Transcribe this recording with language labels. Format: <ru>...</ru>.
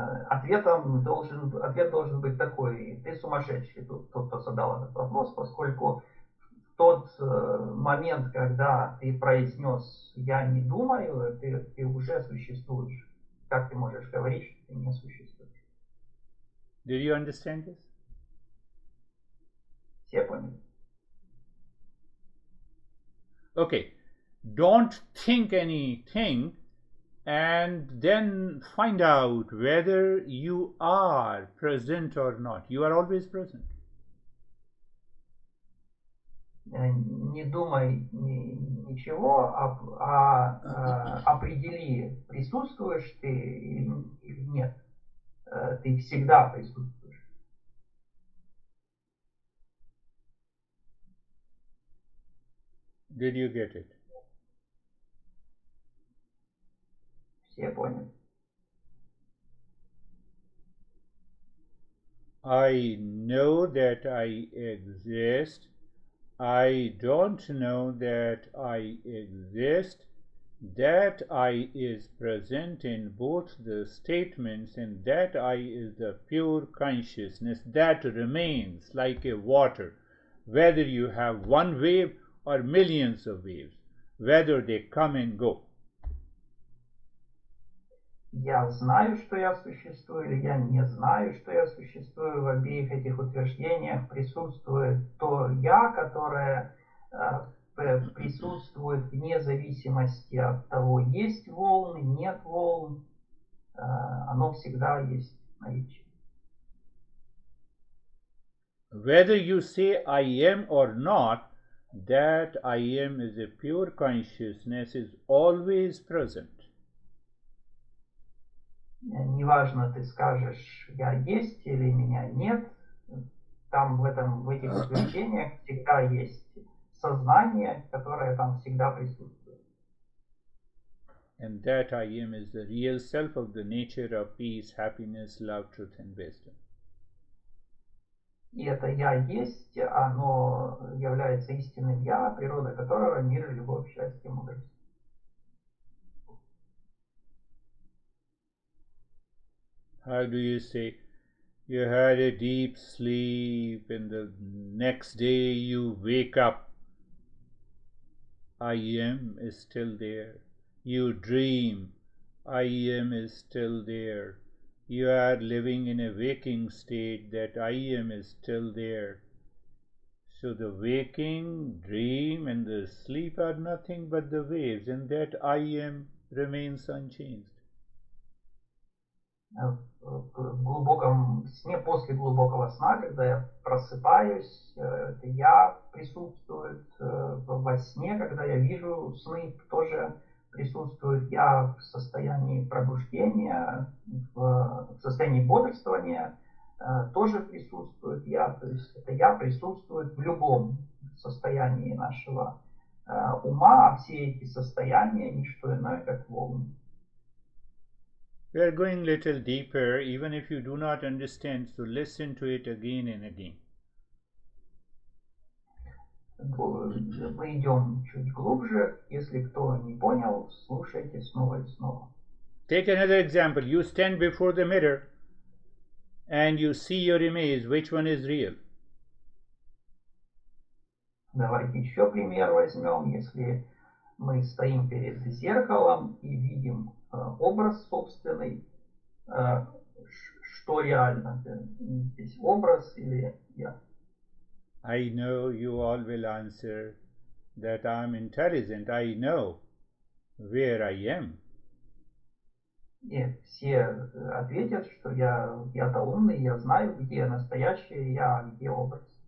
<ru>Ответ должен быть такой: ты сумасшедший, тот, кто задал этот вопрос, поскольку в тот момент, когда ты произнес «я не думаю», ты уже существуешь. Как ты можешь говорить, что ты не существуешь?</ru> <en>Did you understand this?</en> <ru>Все поняли?</ru> <en>Okay. Don't think anything and then find out whether you are present or not. You are always present.</en> <ru>Не думай ничего, определи, присутствуешь ты или нет. Ты всегда присутствуешь.</ru> <en>Did you get it?</en> <ru>Все поняли.</ru> <en>I know that I exist. I don't know that I exist. That I is present in both the statements, and that I is the pure consciousness that remains like a water, whether you have one wave or millions of waves, whether they come and go.</en> <ru>Я знаю, что я существую, или я не знаю, что я существую. В обеих этих утверждениях присутствует то я, которое присутствует вне зависимости от того, есть волны, нет волн. Оно всегда есть наличие.</ru> <en>Whether you say I am or not, that I am as a pure consciousness is always present.</en> <ru>Неважно, ты скажешь «я есть» или «меня нет», там в этих утверждениях всегда есть сознание, которое там всегда присутствует.</ru> <en>And that I am is the real self of the nature of peace, happiness, love, truth and wisdom.</en> <ru>И это «я есть», оно является истинным «я», природа которого — мир, любовь, счастье, мудрость.</ru> <en>How do you say, you had a deep sleep and the next day you wake up, I am is still there. You dream, I am is still there. You are living in a waking state, that I am is still there. So the waking, dream and the sleep are nothing but the waves, and that I am remains unchanged.</en> <ru>В глубоком сне, после глубокого сна, когда я просыпаюсь, это я присутствует. Во сне, когда я вижу сны, тоже присутствует я в состоянии пробуждения, в состоянии бодрствования, тоже присутствует я. То есть это я присутствует в любом состоянии нашего ума, а все эти состояния — не что иное, как волны.</ru> <en>We are going a little deeper, even if you do not understand, so listen to it again and again.</en> <ru>Мы идем чуть глубже. Если кто не понял, слушайте снова и снова.</ru> <en>Take another example. You stand before the mirror and you see your image. Which one is real?</en> <ru>Давайте еще пример возьмем. Если мы стоим перед зеркалом и видим образ собственный, что реально? Здесь образ или я?</ru> <en>I know you all will answer that I am intelligent. I know where I am.</en> <ru>И все ответят, что я-то умный, я знаю, где настоящее я, а где образ.</ru>